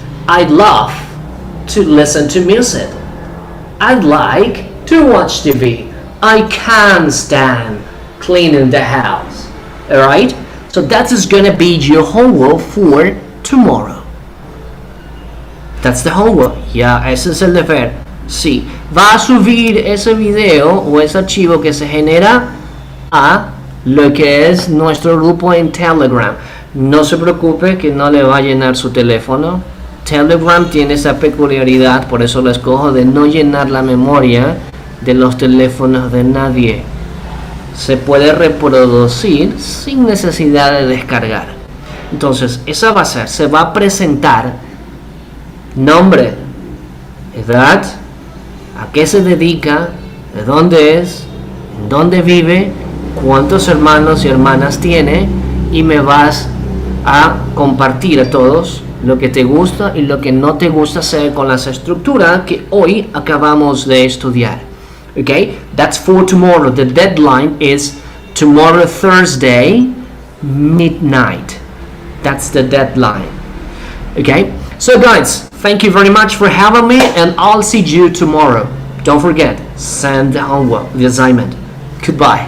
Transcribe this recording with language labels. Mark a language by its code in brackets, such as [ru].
[en] I love to listen to music. I like to watch TV. I can't stand cleaning the house. Alright? So that is gonna be your homework for tomorrow. That's the homework. [es] Ya, ese es el deber. Sí. Va a subir ese video o ese archivo que se genera a lo que es nuestro grupo en Telegram. No se preocupe que no le va a llenar su teléfono. Telegram tiene esa peculiaridad, por eso lo escojo, de no llenar la memoria de los teléfonos de nadie. Se puede reproducir sin necesidad de descargar. Entonces, esa va a ser, se va a presentar nombre, edad, a qué se dedica, de dónde es, en dónde vive, cuántos hermanos y hermanas tiene, y me vas a compartir a todos lo que te gusta y lo que no te gusta hacer con las estructuras que hoy acabamos de estudiar. [en] Okay, that's for tomorrow. The deadline is tomorrow, Thursday, midnight. That's the deadline. Okay, so guys, thank you very much for having me, and I'll see you tomorrow. Don't forget, send the homework, the assignment. Goodbye.